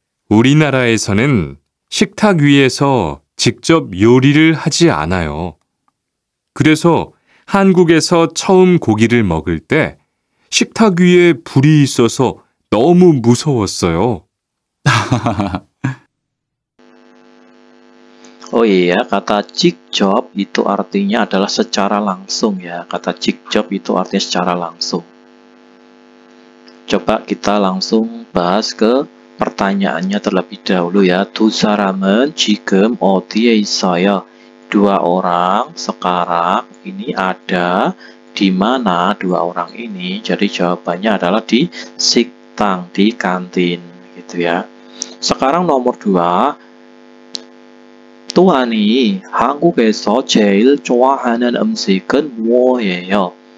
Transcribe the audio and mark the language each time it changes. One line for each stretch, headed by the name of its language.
Korean: 우리나라에서는 식탁 위에서 직접 요리를 하지 않아요. 그래서 한국에서 처음 고기를 먹을 때 식탁 위에 불이 있어서 너무 무서웠어요.
Indonesian: Oh iya, kata 직접 itu artinya adalah secara langsung ya. Kata 직접 itu artinya secara langsung. Coba kita langsung bahas ke pertanyaannya terlebih dahulu ya.
Korean: 두 사람은 지금 어디에 있어요?
Indonesian: Dua orang sekarang ini ada di mana dua orang ini? Jadi jawabannya adalah di 식당, di kantin gitu ya. Sekarang nomor 2.
Korean: tuani 한국에서 제일 좋아하는 음식은 뭐예요?